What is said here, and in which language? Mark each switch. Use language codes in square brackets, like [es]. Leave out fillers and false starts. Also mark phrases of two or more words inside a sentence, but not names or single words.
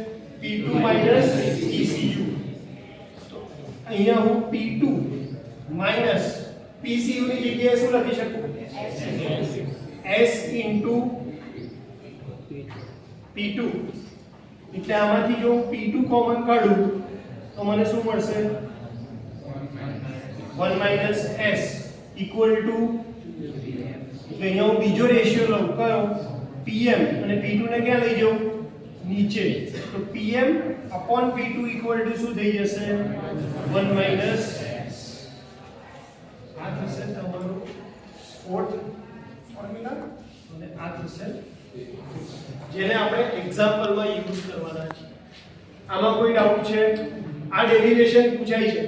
[en] P2 minus PCU. [gu] તો અહીંયા હું [en] P2 minus PCU [gu] ની જગ્યાએ શું લખી શકું? [en] S into P2. [gu] એટલે આમાંથી જો હું P2 કોમન કાઢું તો મને શું મળશે? [en] 1 minus S equal to, [gu] અહીંયા હું બીજો રેશિયો લઉં, કયો? PM, અને P2 ને ક્યાં લઈ જાઉં? નીચે. તો [en] PM upon P2 equal to [gu] શું થઈ જશે? [en] 1 minus S. [gu] આ થશે તમારું [en] fourth formula, [gu] અને આ થશે જેને આપણે એક્ઝામ્પલમાં યુઝ કરવાના છે. આમાં કોઈ ડાઉટ છે? આ ડેરિવેશન પૂછાય છે.